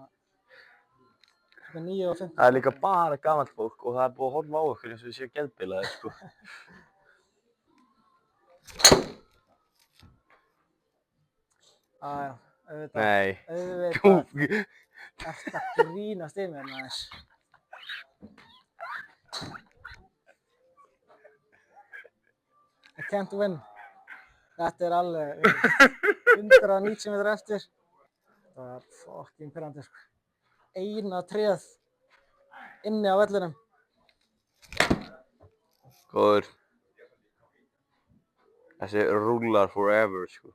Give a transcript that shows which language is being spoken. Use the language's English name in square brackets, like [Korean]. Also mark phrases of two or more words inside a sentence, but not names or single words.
[Icelandic] Þetta 9 og 15. Það er líka bara gamalt fólk og það er búið að horfa á okkur eins og við séum geðbilaðir, sko. Já, auðvitað. Nei. Auðvitað. Eftir að grínast í mér, maður. [English] I can't win. [Icelandic] Þetta er alveg 190 metrar eftir. Það var fucking pirrandi, sko. Eina tréð inni á vellinum. Góður. Þessi rúlar forever, sko.